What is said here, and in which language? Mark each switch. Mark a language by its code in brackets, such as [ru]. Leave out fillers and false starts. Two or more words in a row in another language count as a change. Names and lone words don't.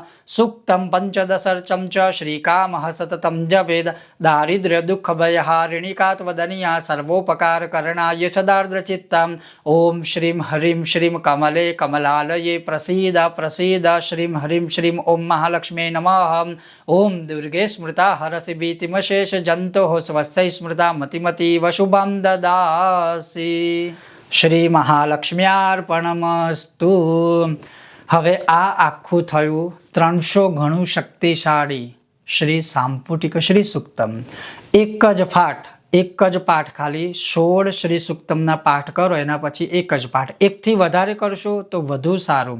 [sa] सूक्तं पञ्चदशर्चं च श्रीकामः सततं जपेद दारिद्र्य दुख भयहारिणिका त्वदनीया सर्वोपकारकरणाय सदार्द्रचित्तां ओम श्रीं ह्रीं श्रीं कमले कमलालये प्रसीद प्रसीद श्रीं ह्रीं श्रीं ओम महालक्ष्म्यै नमः ओम दुर्गे स्मृता हरसि भीतिमशेष जंतोः स्वस्थैः स्मृता मतिमतीव शुभं ददासि श्री महालक्ष्म्यार्पणमस्तु। [gu] હવે આ આખું થયું 300 ગણું શક્તિશાળી શ્રી સાંપુટિક શ્રી સુક્તમ। એક જ પાઠ ખાલી 16 શ્રી સુક્તમના પાઠ કરો, એના પછી એક જ પાઠ, એકથી વધારે કરશો તો વધુ સારું।